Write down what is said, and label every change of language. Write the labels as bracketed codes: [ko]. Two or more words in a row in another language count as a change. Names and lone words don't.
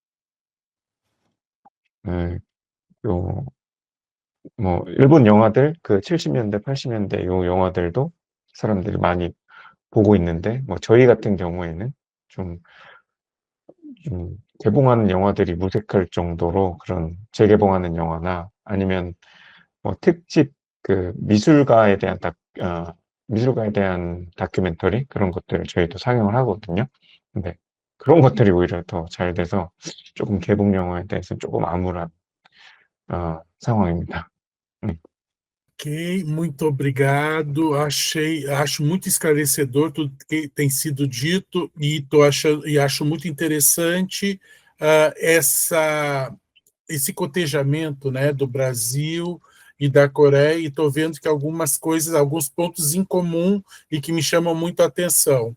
[ko] 또 뭐 일본 영화들 그 70년대, 80년대 요 영화들도 사람들이 많이 보고 있는데, 뭐 저희 같은 경우에는 좀 좀 개봉하는 영화들이 무색할 정도로 그런 재개봉하는 영화나 아니면 뭐 특집 그 미술가에 대한 다큐멘터리 그런 것들을 저희도 상영을 하거든요. 근데 그런 것들이 오히려 더 잘 돼서 조금 개봉 영화에 대해서 조금 암울한 상황입니다. [pt] Ok, muito obrigado. Acho muito esclarecedor tudo que tem sido dito e acho muito interessante esse cotejamento, né, do Brasil e da Coreia, e estou vendo que algumas coisas, alguns pontos em comum e que me chamam muito a atenção.